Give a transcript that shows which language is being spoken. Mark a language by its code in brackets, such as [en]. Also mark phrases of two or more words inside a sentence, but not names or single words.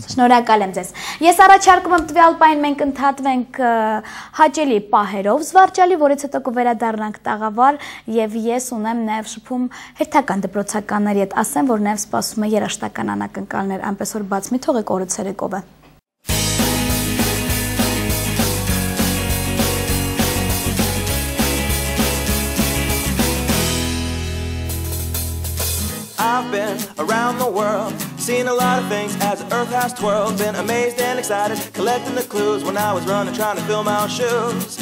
[hy] Շնորհակալ եմ ձեզ։ Ես առաջարկում եմ տվյալ պայն մենք ընդհատվենք հաճելի պահերով զվարճալի, որից հետո կվերադառնանք տաղավար եւ ես ունեմ նաեւ շփում հերթական դպրոցականների հետ, ասեմ, որ նաեւ սպասում է երաշտական անակնկալներ, այնպես որ բաց մի թողեք օրը ցերեկով է։ [en] I've been around the world, seen a lot of things as the earth has twirled. Been amazed and excited, collecting the clues when I was running, trying to fill my own shoes.